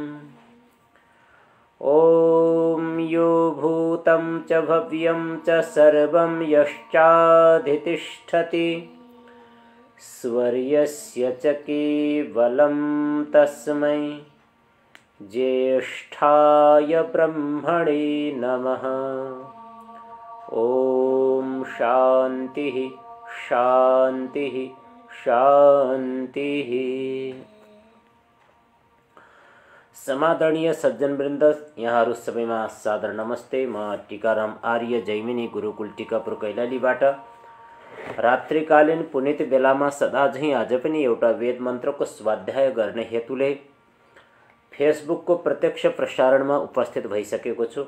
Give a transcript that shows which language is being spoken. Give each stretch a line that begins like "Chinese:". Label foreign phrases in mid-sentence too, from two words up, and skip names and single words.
Sanskrit: ॐ यो भूतं च भव्यं च सर्वं यश्चाधितिष्ठति स्वर्यस्य च केवलं तस्मै ज्येष्ठाय ब्रह्मणे नमः। ॐ शान्तिः शान्तिः शान्तिः।
Nepali: समादरणीय सज्जन वृन्द, यहाँहरू सबैमा सादर नमस्ते। म टीकाराम आर्य जैमिनी गुरुकुल टीकापुर कैलालीबाट रात्रिकालीन पुनित बेलामा सदा झैं आज पनि एउटा वेद मन्त्रको स्वाध्याय गर्ने हेतुले फेसबुकको प्रत्यक्ष प्रसारणमा उपस्थित भइसकेको छु।